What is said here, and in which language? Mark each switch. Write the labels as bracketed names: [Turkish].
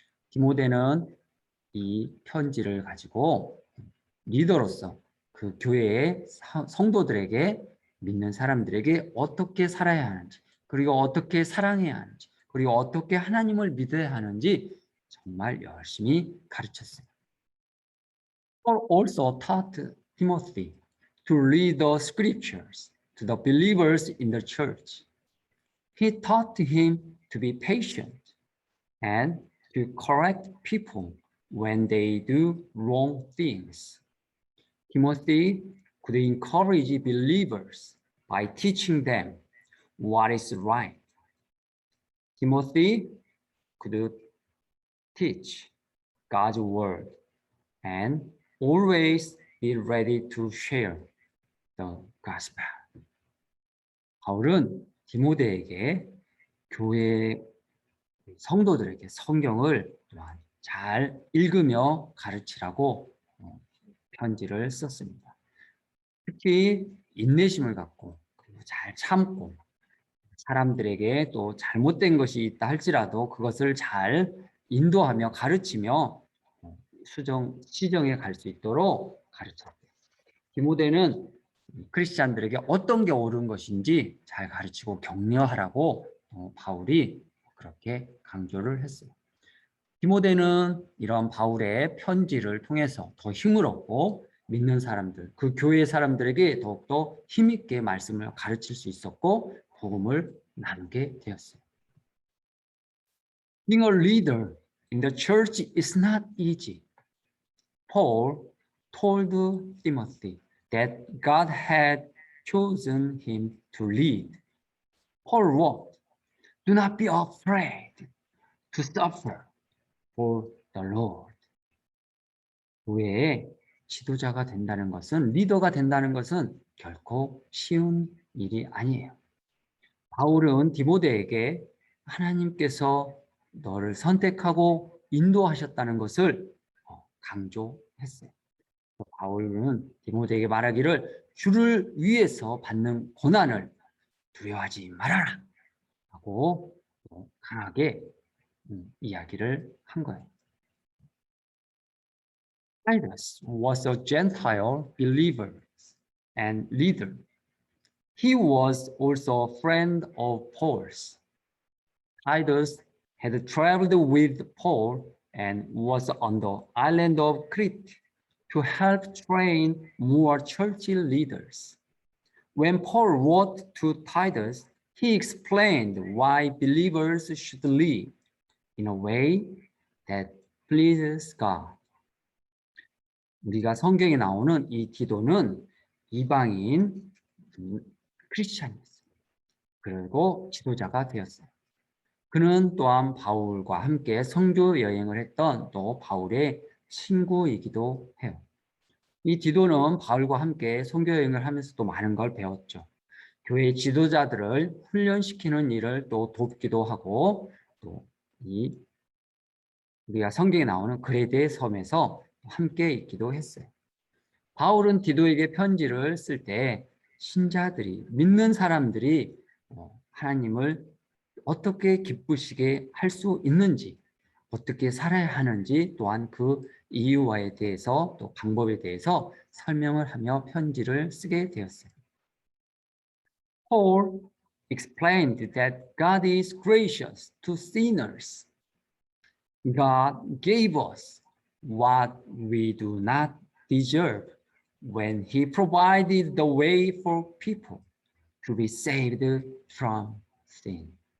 [Korean] 디모데는 이 편지를 가지고 리더로서 그 교회의 성도들에게 믿는 사람들에게 어떻게 살아야 하는지 그리고 어떻게 사랑해야 하는지 그리고 어떻게 하나님을 믿어야 하는지 정말 열심히 가르쳤어요. [English] Paul also taught Timothy to read the scriptures to the believers in the church. He taught him to be patient and to correct people when they do wrong things. Timothy could encourage believers by teaching them what is right. Timothy could teach God's word and always be ready to share the gospel. [Korean] 바울은 디모데에게 교회 성도들에게 성경을 잘 읽으며 가르치라고 편지를 썼습니다. 특히 인내심을 갖고 잘 참고 사람들에게 또 잘못된 것이 있다 할지라도 그것을 잘 인도하며 가르치며 시정에 갈 수 있도록 가르쳤대요. 디모데는 크리스찬들에게 어떤 게 옳은 것인지 잘 가르치고 격려하라고 바울이 그렇게 강조를 했어요. 디모데는 이런 바울의 편지를 통해서 더 힘을 얻고 믿는 사람들, 그 교회 사람들에게 더욱더 힘있게 말씀을 가르칠 수 있었고 복음을 나누게 되었어요. [English] Being a leader in the church is not easy. Paul told Timothy that God had chosen him to lead. Paul wrote, "Do not be afraid to suffer for the Lord." [Korean] 교회의 지도자가 된다는 것은, 리더가 된다는 것은 결코 쉬운 일이 아니에요. 바울은 디모데에게 하나님께서 너를 선택하고 인도하셨다는 것을 강조했어요. 바울은 디모데에게 말하기를 주를 위해서 받는 고난을 두려워하지 말아라 하고 강하게 이야기를 한 거예요. [English] Titus was a Gentile believer and leader. He was also a friend of Paul's. Titus had traveled with Paul and was on the island of Crete to help train more church leaders. When Paul wrote to Titus, he explained why believers should live in a way that pleases God. [Korean] 우리가 성경에 나오는 이 디도는 이방인 크리스찬이었어요. 그리고 지도자가 되었어요. 그는 또한 바울과 함께 선교 여행을 했던 또 바울의 친구이기도 해요. 이 디도는 바울과 함께 선교 여행을 하면서 또 많은 걸 배웠죠. 교회 지도자들을 훈련시키는 일을 또 돕기도 하고 또 이 우리가 성경에 나오는 그레데의 섬에서 함께 있기도 했어요. 바울은 디도에게 편지를 쓸 때 신자들이, 믿는 사람들이 하나님을 어떻게 기쁘시게 할 수 있는지, 어떻게 살아야 하는지, 또한 그 이유와에 대해서 또 방법에 대해서 설명을 하며 편지를 쓰게 되었어요. [English] Paul explained that God is gracious to sinners. God gave us what we do not deserve when He provided the way for people to be saved from sin.